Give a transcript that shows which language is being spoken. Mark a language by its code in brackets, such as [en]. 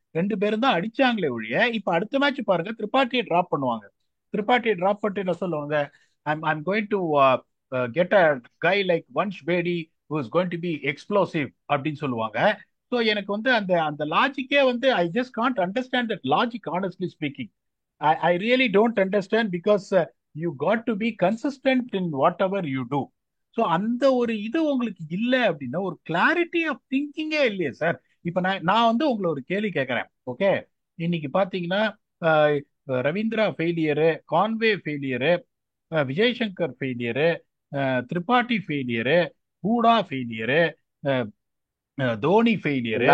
[ta] 2 பேரும் தான் அடிச்சாங்களே ஒழிய. இப்ப அடுத்த மேட்ச் பாருங்க, திரிபாட்டியை டிராப் பண்ணுவாங்க. திரிபாட்டியை டிராப் பண்ணிட்டு என்ன சொல்லுவாங்க, [en] I'm going to get a guy like Vansh Bedi who is going to be explosive [ta] அப்படின்னு சொல்லுவாங்க. ஸோ எனக்கு அந்த அந்த லாஜிக்கே [en] I just can't understand that logic honestly speaking. I really don't understand because you got to be consistent in whatever you do. [ta] So அந்த ஒரு இது உங்களுக்கு இல்லை அப்படின்னா ஒரு [en] clarity of திங்கிங்கே [ta] இல்லையே சார். இப்ப நான் நான் உங்களை ஒரு கேள்வி கேட்கறேன். ஓகே, இன்னைக்கு பாத்தீங்கன்னா அஹ், Ravindra failure, Conway failure, Vijay Shankar failure, Tripathi failure, Hooda failure, Dhoni failure,